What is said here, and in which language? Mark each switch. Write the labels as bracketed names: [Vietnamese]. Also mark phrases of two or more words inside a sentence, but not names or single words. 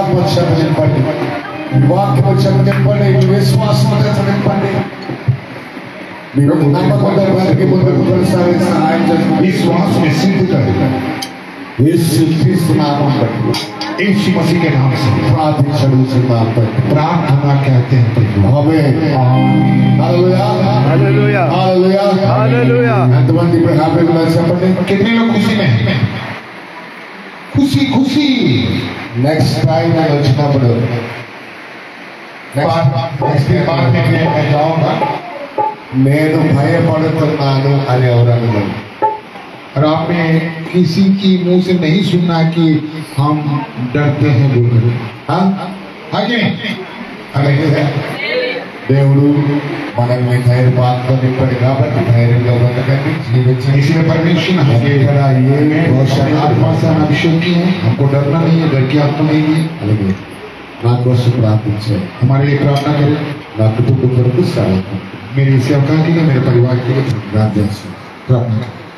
[Telugu] చేత నింపండి, ఈ వాక్యం చేత నింపండి, ఈ విశ్వాసం చేత నింపండి. మీరు నమ్మకంతో వారికి ముందుకు కొనసాగే సహాయం చేయండి. [Hindi] विश्वास में सिद्ध करेगा [Telugu] యేసు క్రీస్తు నామం బట్టి [Hindi] यीशु मसीह के नाम से [Telugu] ప్రార్థించడుచున్నాం తండ్రి. [Hindi] प्रार्थना कहते हैं प्रभु। [Telugu] ఆమేన్. హల్లెలూయా. హల్లెలూయా. హల్లెలూయా. హల్లెలూయా. ఎంతమంది ఇప్పుడు హ్యాపీగా ఉన్నారు చెప్పండి. [Hindi] कितने लोग खुशी में हैं? खुशी खुशी [Telugu] నెక్స్ట్ టైం నేను వచ్చినప్పుడు [Hindi] नेक्स्ट बात में मैं जाऊंगा [Telugu] నేను భయపడుతున్నాను అని ఎవరు అన్నారు? [Hindi] और आपने किसी की मुंह से नहीं सुनना कि हम डरते हैं बोलकर। हाँ? आगे [Telugu] అలాగే దేవుడు మనల్ని ధైర్యపాత్ర నింపాడు కాబట్టి ధైర్యంగా బ్రతకండి, జీవించండి. [Hindi] इसलिए परमेश्वर हमें [Telugu] ఇక్కడ ఏమీ [Hindi] रोशन आत्मा से अभिषेक किए हैं। हमको डरना नहीं है, डर की आत्मा नहीं है। [Telugu] అలాగే నా కోసం ప్రార్థించారు. [Hindi] हमारे लिए प्रार्थना करें, [Telugu] నా కుటుంబ కొరకు సహాయం [Hindi] मेरी सेवका के लिए, मेरे परिवार के लिए [Telugu] ప్రార్థించారు. [Hindi] प्रार्थना करें।